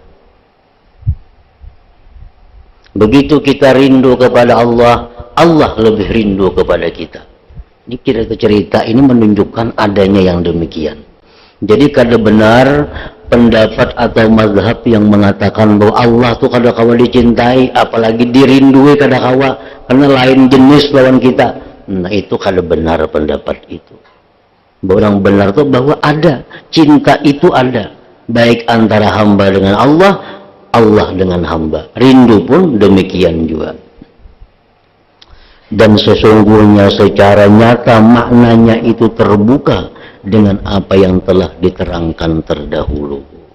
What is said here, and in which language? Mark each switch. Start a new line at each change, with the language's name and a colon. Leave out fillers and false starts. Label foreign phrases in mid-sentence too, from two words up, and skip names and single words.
Indonesian: Begitu kita rindu kepada Allah, Allah lebih rindu kepada kita. Ini cerita ini menunjukkan adanya yang demikian.
Banjar: Jadi kada benar pendapat atau mazhab yang mengatakan bahwa Allah tuh kada kawa dicintai, apalagi dirindui kada kawa, karena lain jenis lawan kita. Nah, itu kada benar pendapat itu.
Indonesian: Orang benar tuh bahwa ada, cinta itu ada, baik antara hamba dengan Allah, Allah dengan hamba. Rindu pun demikian juga. Dan sesungguhnya secara nyata maknanya itu terbuka dengan apa yang telah diterangkan terdahulu.